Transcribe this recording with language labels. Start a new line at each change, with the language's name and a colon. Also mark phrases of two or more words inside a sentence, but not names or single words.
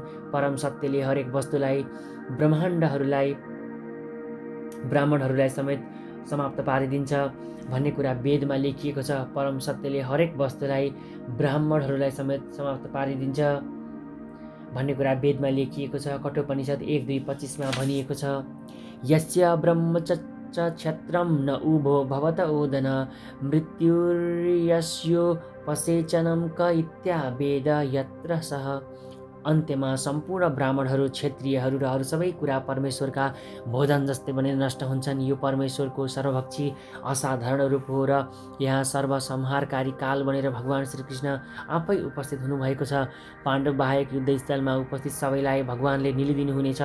Nepali: परम सत्यले हरेक वस्तुलाई ब्राह्मणहरूलाई समेत समाप्त पारिदिन्छ भन्ने कुरा वेदमा लेखिएको छ। परम सत्यले हरेक वस्तुलाई ब्राह्मणहरूलाई समेत समाप्त पारिदिन्छ भन्ने कुरा वेदमा लेखिएको छ। कठोपनिषद 1:2:25 भनिएको छ,
Sanskrit: यस्य ब्रह्मचर्य क्षेत्रम न उभो भवत ओदन मृत्युर्यस्यो पसेचनम क इत्या वेद यत्र सह।
Nepali: अन्त्यमा सम्पूर्ण ब्राह्मणहरू, क्षेत्रीयहरू र अरू सबै कुरा परमेश्वरका भोजन जस्तै बनेर नष्ट हुन्छन्। यो परमेश्वरको सर्वभक्षी असाधारण रूप हो र यहाँ सर्वसंहारकारी काल बनेर भगवान श्रीकृष्ण आफै उपस्थित हुनुभएको छ। पाण्डव बाहेक युद्धस्थलमा उपस्थित सबैलाई भगवानले निलिदिनु हुनेछ।